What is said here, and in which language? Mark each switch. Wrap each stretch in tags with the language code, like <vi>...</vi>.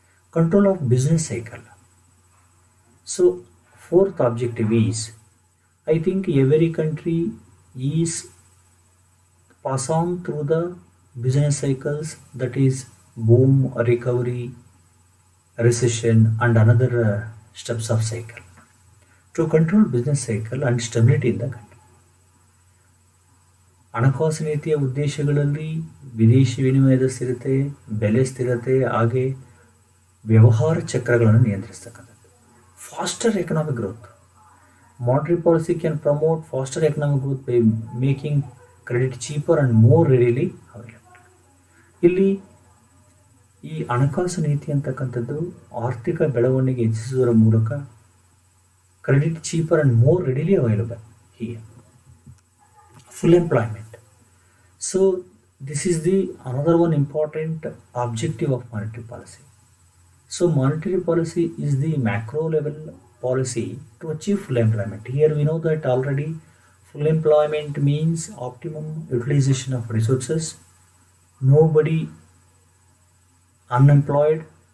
<en>Control of business cycle. So fourth objective is, I think every country is pass on through the business cycles, that is boom, recovery, recession and another steps of cycle to control business cycle and stability in the country.</en> <kn>ಹಣಕಾಸು ನೀತಿಯ ಉದ್ದೇಶಗಳಲ್ಲಿ ವಿದೇಶಿ ವಿನಿಮಯದ ಸ್ಥಿರತೆ, ಬೆಲೆ ಸ್ಥಿರತೆ ಹಾಗೆ ವ್ಯವಹಾರ ಚಕ್ರಗಳನ್ನು ನಿಯಂತ್ರಿಸತಕ್ಕಂಥದ್ದು.</kn> <en>Faster economic growth. Monetary policy can promote faster economic growth by making credit cheaper and more readily available.</en> <kn>ಇಲ್ಲಿ ಈ ಹಣಕಾಸು ನೀತಿ ಅಂತಕ್ಕಂಥದ್ದು ಆರ್ಥಿಕ ಬೆಳವಣಿಗೆ ಹೆಚ್ಚಿಸುವುದರ ಮೂಲಕ</kn> <en>Credit cheaper and more readily available here. Full employment. So this is the another one important objective of monetary policy. So monetary policy is the macro level policy to achieve full employment. Here we know that already full employment means optimum utilization of resources, nobody unemployed.</en>